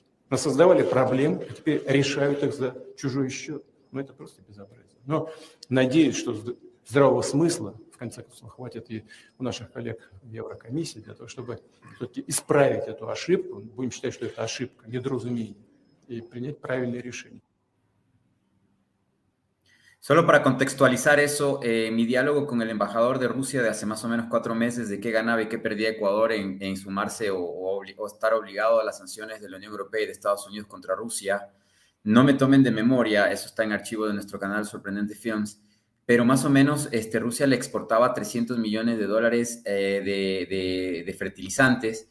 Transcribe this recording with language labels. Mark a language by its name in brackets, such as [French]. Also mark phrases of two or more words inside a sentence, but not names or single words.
[Russian] Создавали проблемы, а теперь решают их за чужой счет. Ну, это просто безобразие. Но надеюсь, что здравого смысла, в конце концов, хватит и у наших коллег в Еврокомиссии для того, чтобы все-таки исправить эту ошибку. Будем считать, что это ошибка, недоразумение, и принять правильное решение. [Spanish] Solo para contextualizar eso, mi diálogo con el embajador de Rusia de hace más o menos 4 meses de qué ganaba y qué perdía Ecuador en sumarse o estar obligado a las sanciones de la Unión Europea y de Estados Unidos contra Rusia, no me tomen de memoria, eso está en archivo de nuestro canal Sorprendente Films, pero más o menos Rusia le exportaba $300 millones de fertilizantes.